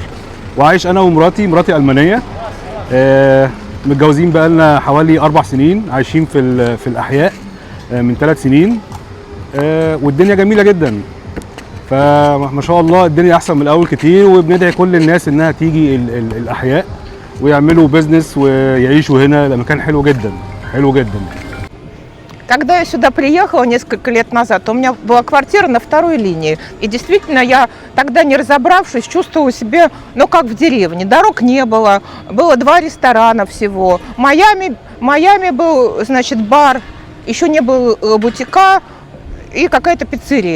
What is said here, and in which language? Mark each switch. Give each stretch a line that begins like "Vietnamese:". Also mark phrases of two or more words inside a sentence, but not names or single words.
Arabic: وعايش انا ومراتي، مراتي المانيه، متجوزين بقى لنا حوالي 4 سنين، عايشين في الاحياء من 3 سنين، والدنيا جميله جدا. فما شاء الله الدنيا احسن من الاول كتير، وبندعي كل الناس انها تيجي الاحياء ويعملوا بيزنس ويعيشوا هنا. المكان حلو جدا، حلو جدا.
Russian: Когда я сюда приехала несколько лет назад, у меня была квартира на второй линии. И действительно, я тогда, не разобравшись, чувствовала себя, ну, как в деревне. Дорог не было, было 2 ресторана всего. В Майами был, значит, бар, еще не было бутика и какая-то пиццерия.